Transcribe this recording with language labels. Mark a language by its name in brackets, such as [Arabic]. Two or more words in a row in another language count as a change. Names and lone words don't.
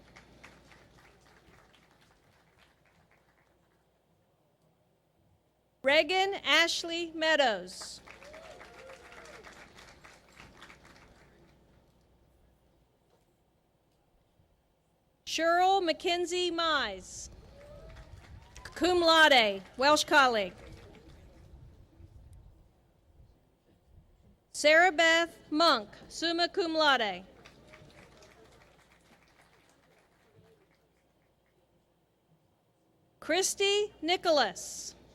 [English] Reagan Ashley Meadows. Cheryl Mackenzie Mize, [Latin] cum laude, [English] Welsh colleague. Sarah Beth Monk, [Latin] summa cum laude. [English] Christy Nicholas.